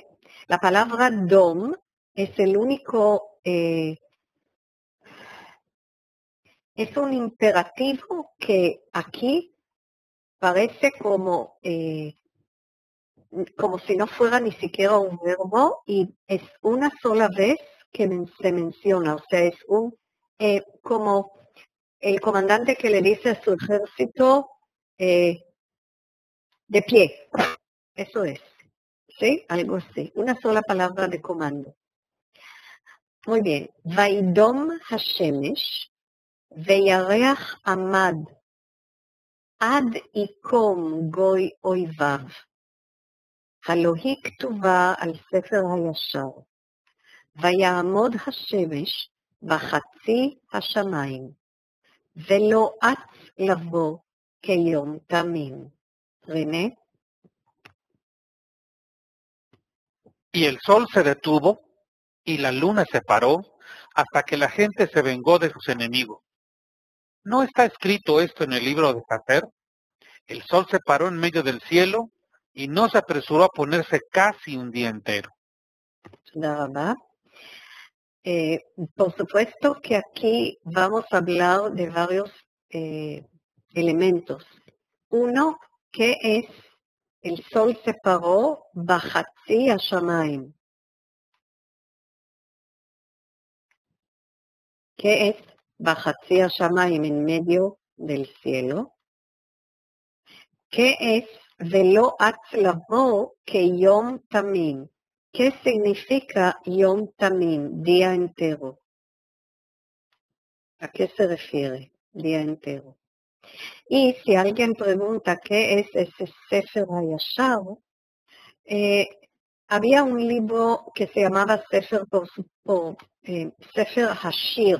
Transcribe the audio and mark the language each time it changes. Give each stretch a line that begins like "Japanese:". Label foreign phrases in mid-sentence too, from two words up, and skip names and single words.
Spanish: La palabra dom es el único, es un imperativo que aquí parece como si no fuera ni siquiera un verbo, y es una sola vez que se menciona, o sea, es como el comandante que le dice a su ejército, De pie. Eso es. ¿Sí? Algo así. Una sola palabra de comando. Muy bien.
Hebrew: וידום השמש וירח עמד עד יקום גוי איביו. הלא היא כתובה על ספר הישר. ויעמוד השמש בחצי השמיים, ולא אץ לבוא כיום תמים.
Spanish: René. Y el sol se detuvo y la luna se paró hasta que la gente se vengó de sus enemigos. ¿No está escrito esto en el libro de Esther? El sol se paró en medio del cielo y no se apresuró a ponerse casi un día entero.
Hebrew: תודה רבה.
Spanish: Por supuesto que aquí vamos a hablar de varios elementos. Uno, ¿qué es el sol se paró
Hebrew: בחצי השמיים?
Spanish: ¿Qué es
Hebrew: בחצי השמיים
Spanish: en medio del cielo? ¿Qué es
Hebrew: ולא אץ לבוא כיום תמים?
Spanish: ¿Qué significa
Hebrew: יום תמים,
Spanish: día entero? ¿A qué se refiere, día entero? Y si alguien pregunta qué es ese Sefer HaYashar, había un libro que se llamaba Sefer Hashir.